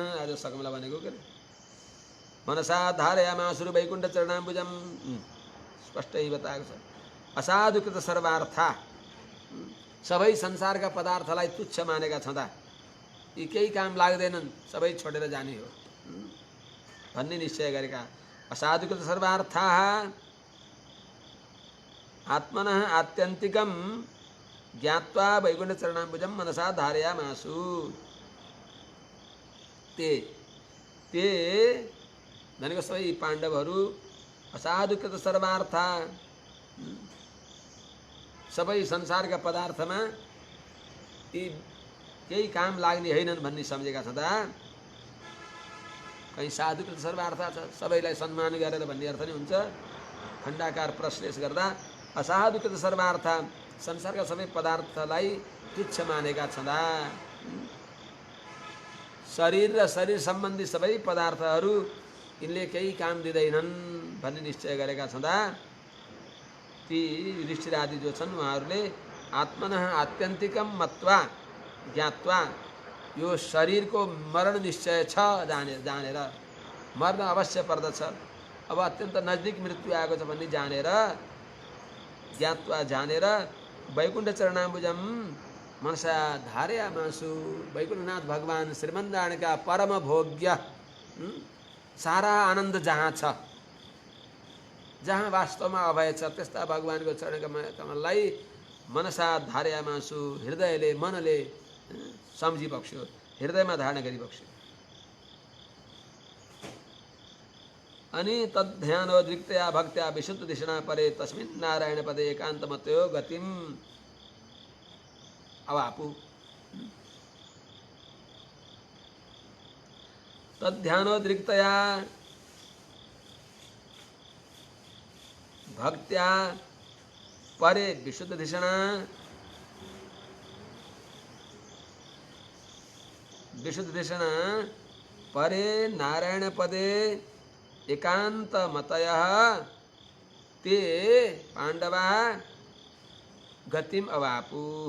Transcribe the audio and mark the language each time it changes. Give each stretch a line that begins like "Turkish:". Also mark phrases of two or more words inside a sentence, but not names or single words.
Nepali: आज सकमला भनेको के
Sanskrit: मनसा धारयामासुरु वैकुण्ठ चरणाम्बुजम।
Nepali: स्पष्टै बताएको छ।
Sanskrit: असाधुकृत सर्वार्था,
Nepali: सबै संसारका पदार्थलाई तुच्छ मानेका छँदा यी केही काम लाग्दैनन्, सबै छोडेर जाने हो भन्ने निश्चय गरेका।
Sanskrit: असाधुकृत सर्वार्थाः आत्मनः आत्यन्तिकं ज्ञात्वा वैकुण्ठ चरणाम्बुजम मनसा धारयामासु।
Nepali: ते भनेको सबै पाण्डवहरू
Sanskrit: असाधुकृत सर्वार्था,
Nepali: सबै संसारका पदार्थमा यी केही काम लाग्ने होइनन् भन्ने सम्झेका छँदा, कहीँ
Sanskrit: साधुकृत सर्वार्थ
Nepali: छ सबैलाई सम्मान गरेर भन्ने अर्थ नै हुन्छ। खण्डाकार प्रश्लेष गर्दा
Sanskrit: असाधुकृत सर्वार्थ,
Nepali: संसारका सबै पदार्थलाई तुच्छ मानेका छँदा, शरीर र शरीर सम्बन्धी सबै पदार्थहरू यिनले केही काम दिँदैनन् भन्ने निश्चय गरेका छँदा ती युधिष्ठिर आदि जो छन् उहाँहरूले
Sanskrit: आत्मनः आत्यन्तिकम मत्वा ज्ञात्वा,
Nepali: यो शरीरको मरण निश्चय छ जानेर, मर्न अवश्य पर्दछ, अब अत्यन्त नजिक मृत्यु आएको छ भन्ने जानेर,
Sanskrit: ज्ञात्वा जानेर वैकुण्ठ चरणाम्बुजम मनसा धारयामासु।
Nepali: वैकुण्ठनाथ भगवान श्रीमन्नारायणका परम भोग्य सारा आनन्द जहाँ छ, जहाँ वास्तवमा अभय छ, त्यस्ता भगवानको चरण कमललाई
Sanskrit: मनसा धारयामासु,
Nepali: हृदयले मनले सम्झिबक्स्यो, हृदयमा धारण गरिबक्स्यो।
Sanskrit: अनि तद्ध्यानोद्रिक्तया भक्त्या विशुद्ध दिशना परे तस्मिन् नारायण पदे एकान्तमतयो गतिम अवापु। तद्ध्यानोद्रिक्तया भक्त्या परे विशुद्ध दिशना, विशुद्ध दिशना परे नारायण पदे एकांत मतयः ते पांडवा गतिम अवापु।